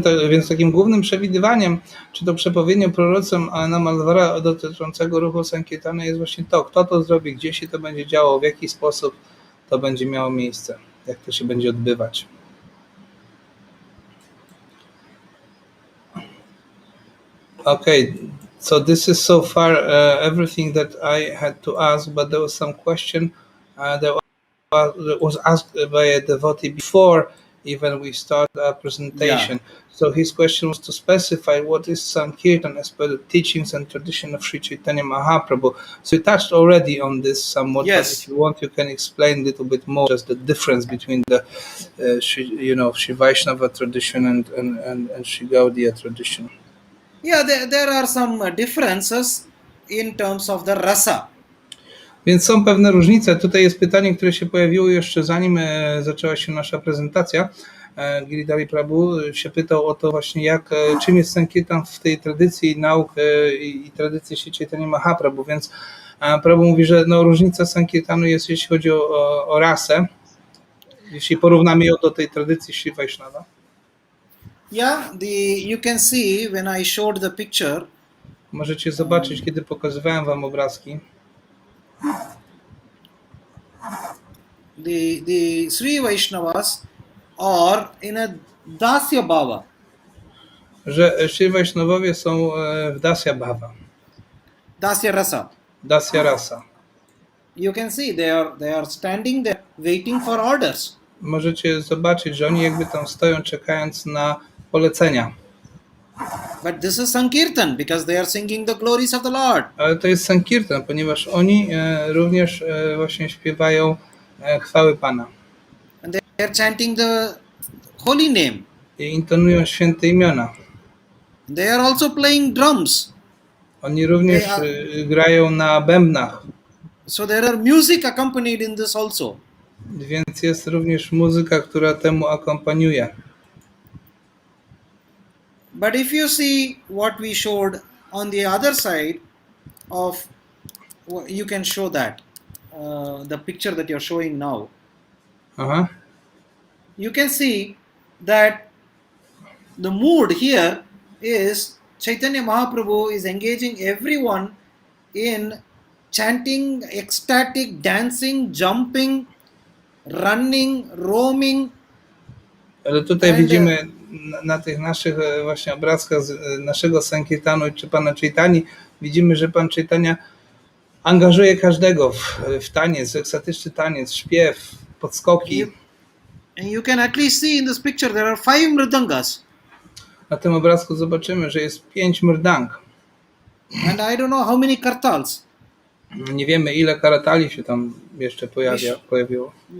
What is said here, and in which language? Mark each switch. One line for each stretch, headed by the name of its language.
Polish: Więc takim głównym przewidywaniem, czy to przepowiednią prorocą Namalwara dotyczącego ruchu Sankirtana jest właśnie to, kto to zrobi, gdzie się to będzie działo, w jaki sposób to będzie miało miejsce, jak to się będzie odbywać.
English: Okay, so this is so far everything that I had to ask, but there was some question that was asked by a devotee before even we start our presentation. Yeah. So his question was to specify what is Sankirtan as per the teachings and tradition of Sri Chaitanya Mahaprabhu. So you touched already on this somewhat, yes. But if you want, you can explain a little bit more just the difference between the Sri Vaishnava tradition and Sri Gaudiya tradition. Yeah, there are some differences in terms of the rasa.
Polish: Więc są pewne różnice. Tutaj jest pytanie, które się pojawiło jeszcze zanim zaczęła się nasza prezentacja. Giridhari Prabhu się pytał o to właśnie, czym jest Sankirtan w tej tradycji nauk i tradycji Sri Chaitanya Mahaprabhu. Więc Prabhu mówi, że różnica Sankirtanu jest, jeśli chodzi o rasę, jeśli porównamy ją do tej tradycji Sri Vaishnava.
English: Yeah, you can see when I showed the picture.
Polish: Możecie zobaczyć, kiedy pokazywałem wam obrazki.
English: The Sri Vaishnavas are in a Dasya Bhava.
Polish: Że Sri Vaishnawowie są w Dasya Bhava.
Sanskrit: Dasya Rasa. Dasya Rasa.
English: You can see they are standing there waiting for orders.
Polish: Możecie zobaczyć, że oni jakby tam stoją, czekając na polecenia.
English: But this is Sankirtan because they are singing the glories of the Lord.
Polish: Ale to jest Sankirtan, ponieważ oni również właśnie śpiewają chwały Pana.
English: And they are chanting the holy name.
Polish: I intonują święte imiona.
English: They are also playing drums.
Polish: Oni również grają na bębnach.
English: So there are music accompanied in this also.
Polish: Więc jest również muzyka, która temu akompaniuje.
English: But if you see what we showed on the other side of, you can show that, the picture that you're showing now. Aha. You can see that the mood here is Chaitanya Mahaprabhu is engaging everyone in chanting, ecstatic, dancing, jumping, running, roaming.
Polish: Ale tutaj widzimy na tych naszych właśnie obrazkach z naszego Sankirtanu czy Pana Chaitani, widzimy, że Pan Chaitanya angażuje każdego w taniec, w ekstatyczny taniec, śpiew, podskoki.
English: And you can at least see in this picture there are 5 mridangas.
Polish: Na tym obrazku zobaczymy, że jest 5 mrdang.
English: And I don't know how many kartals.
Polish: Nie wiemy, ile karatali się tam jeszcze pojawiło.